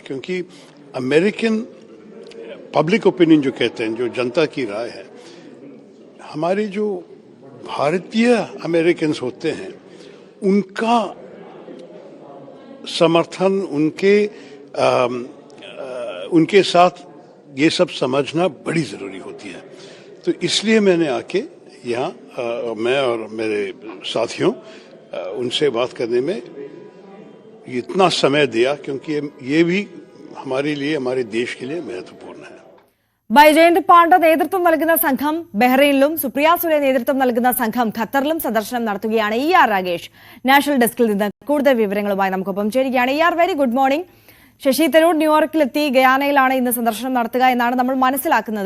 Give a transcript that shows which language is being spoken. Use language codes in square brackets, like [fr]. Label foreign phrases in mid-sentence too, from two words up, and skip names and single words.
[hi] क्योंकि [en] American public opinion [hi] जो कहते हैं, जो जनता की राय है, हमारे जो भारतीय अमेरिकन्स होते हैं उनका समर्थन, उनके साथ ये सब समझना बड़ी ज़रूरी होती है. तो इसलिए मैंने आके यहाँ मैं और मेरे साथियों उनसे बात करने में इतना समय दिया, क्योंकि ये भी हमारे लिए, हमारे देश के लिए महत्वपूर्ण है. [ml] ബൈജയന്ത് പാണ്ഡ നേതൃത്വം നൽകുന്ന സംഘം ബഹ്റൈനിലും സുപ്രിയ സുലെ നേതൃത്വം നൽകുന്ന സംഘം ഖത്തറിലും സന്ദർശനം നടത്തുകയാണ്. ER രാഗേഷ് നാഷണൽ ഡെസ്കിൽ നിന്ന് കൂടുതൽ വിവരങ്ങളുമായി നമുക്കൊപ്പം ചേരുകയാണ്. [en] ER, very good morning. [ml] ശശി തരൂർ ന്യൂയോർക്കിലെത്തി ഗയാനയിലാണ് ഇന്ന് സന്ദർശനം നടത്തുക എന്നാണ് നമ്മൾ മനസ്സിലാക്കുന്നത്.